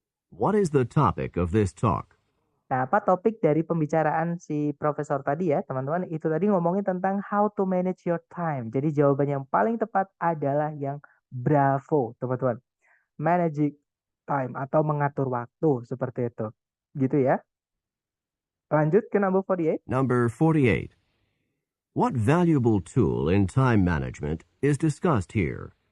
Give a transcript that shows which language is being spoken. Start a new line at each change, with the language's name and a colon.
English: What is the topic of this talk?
Indonesian: nah, apa topik dari pembicaraan si profesor tadi ya, teman-teman? Itu tadi ngomongin tentang how to manage your time. Jadi jawaban yang paling tepat adalah yang bravo, teman-teman. Managing time atau mengatur waktu seperti itu. Gitu ya. Lanjut ke number 48.
English: Number 48. What valuable tool in time management is discussed here?